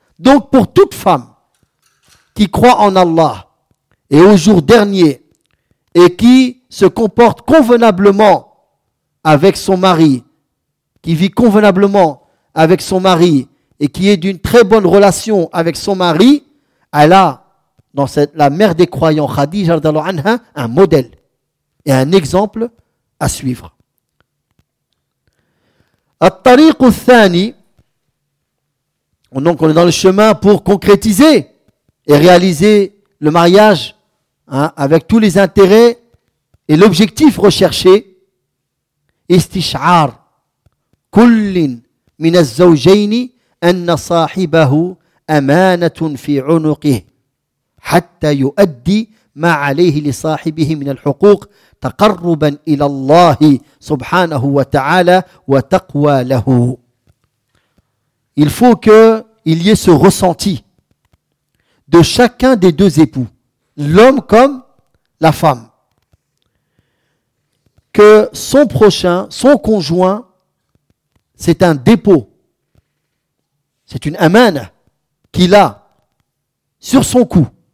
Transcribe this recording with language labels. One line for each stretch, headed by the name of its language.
French: Donc pour toute femme qui croit en Allah et au jour dernier et qui se comporte convenablement avec son mari, qui vit convenablement avec son mari et qui est d'une très bonne relation avec son mari, elle a dans la mère des croyants, Khadija radhiyallahu anha, un modèle et un exemple à suivre.
Arabic: الطريق الثاني,
French: donc on est dans le chemin pour concrétiser et réaliser le mariage hein, avec tous les intérêts et l'objectif recherché.
Arabic: استشعار كل من الزوجين أن صاحبه أمانة في عنقه حتى يؤدي ما عليه لصاحبه من الحقوق تقربا إلى الله سبحانه وتعالى وتقوى له.
French: Il faut qu'il y ait ce ressenti de chacun des deux époux, l'homme comme la femme, que son prochain, son conjoint, c'est un dépôt, c'est une amana qu'il a sur son cou.